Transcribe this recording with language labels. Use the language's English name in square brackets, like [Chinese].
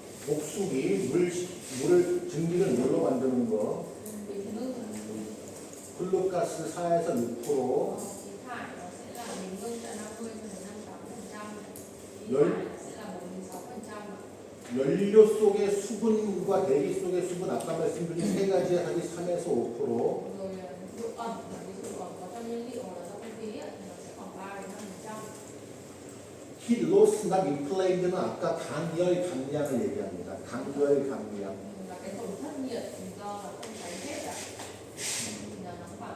[Korean] 복수기, 증기를 물로 만드는 거, [Vietnamese] Bình ngưng [Korean] 플루가스 4에서 6%, [Vietnamese] khí thải nó sẽ là bình ngưng là 50 đến 58%, khí [Korean] 열- [Vietnamese] thải sẽ là 46%. [Korean] 연료 속의 수분과 대기 속의 수분 아까 말씀드린 세 가지 합이 3에서 5%, [Vietnamese] Rồi độ ẩm là ví dụ có trong nhiên liệu là do không khí thì nó sẽ khoảng 3 đến 5%. [English] heat loss not inflamed [Korean] 는 아까 강열 감량을 얘기합니다. 강열 감량. [Vietnamese] Là cái tổn thất nhiệt do là không cháy hết ạ. Thì là nó